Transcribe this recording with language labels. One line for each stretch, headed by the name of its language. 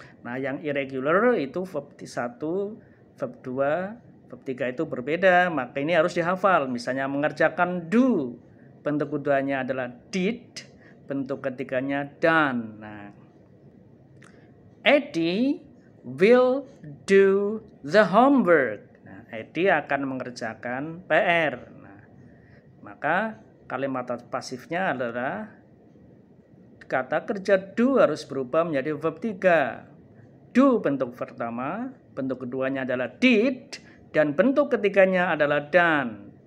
Indonesian: Nah, yang irregular itu verb 1, verb 2, verb 3 itu berbeda, maka ini harus dihafal. Misalnya mengerjakan do, bentuk keduanya adalah did, bentuk ketiganya done.
English: Nah, Eddie will do the homework.
Indonesian: Nah, Eddie akan mengerjakan PR. Nah, maka kalimat pasifnya adalah kata kerja do harus berubah menjadi verb 3. Do bentuk pertama, bentuk keduanya adalah did, dan bentuk ketiganya adalah done.